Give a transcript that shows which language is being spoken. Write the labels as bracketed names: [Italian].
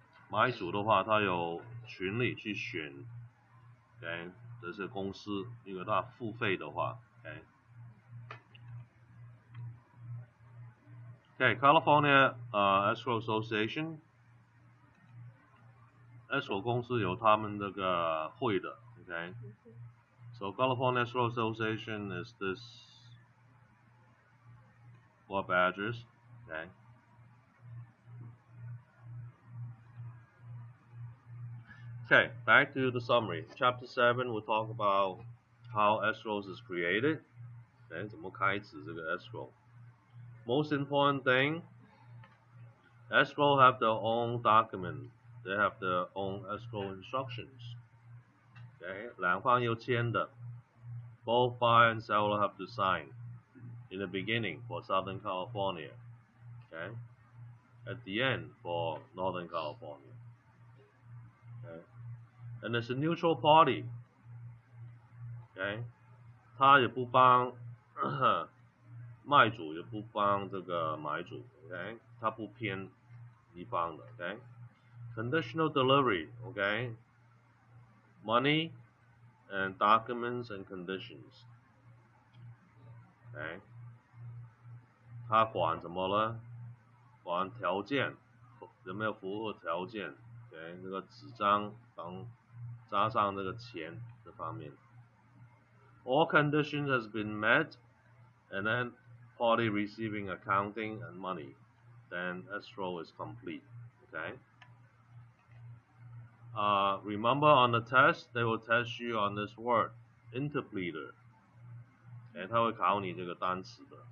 [Chinese] 买主的话，他有权利去选 ，OK， 这些公司，如果他付费的话 ，OK。 [English] Okay, California Escrow Association, escrow 公司有他们那个会的，OK。 So California Escrow Association is this four badgers, okay. Okay, back to the summary. Chapter 7, we'll talk about how escrows is created. [Chinese] Okay, 怎么开始这个 escrow. [English] Most important thing, escrow have their own document. They have their own escrow instructions. Okay, 两方有签的 both buyer and seller have to sign in the beginning for Southern California. Okay, at the end for Northern California. Okay, and it's a neutral party. [Chinese] Okay, 他也不帮卖主也不帮这个买主 ，OK， 他不偏一方的 ，OK。 [English] Conditional delivery, OK, money and documents and conditions, OK。 [Chinese] 他管什么呢？管条件有没有符合条件 ，OK， 这个纸张加上这个钱这方面。 [English] All conditions has been met, and then party receiving accounting and money, then escrow is complete. Okay. Remember on the test, they will test you on this word, interpleader. [Chinese] Okay, 他会考你这个单词的。